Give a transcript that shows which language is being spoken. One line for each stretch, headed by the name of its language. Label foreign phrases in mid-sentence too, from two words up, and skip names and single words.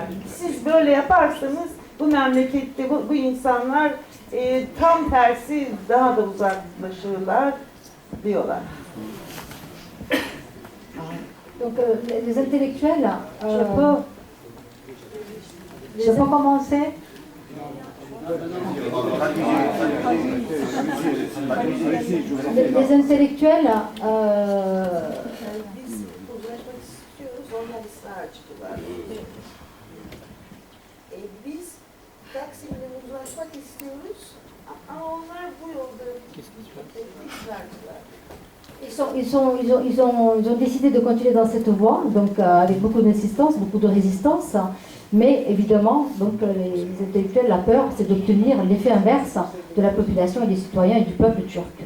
Turkish: Siz böyle yaparsanız bu memlekette bu insanlar tam tersi daha da uzaklaşırlar diyorlar.
French: Donc les intellectuels, je peux commencer. Les intellectuels
Turkish: biz Taksim'den uzlaşmak istiyoruz ama onlar bu yolda
French: Ils ont décidé de continuer dans cette voie, donc avec beaucoup d'insistance, beaucoup de résistance, mais évidemment, donc les intellectuels, la peur, c'est d'obtenir l'effet inverse de la population et des citoyens et du peuple turc.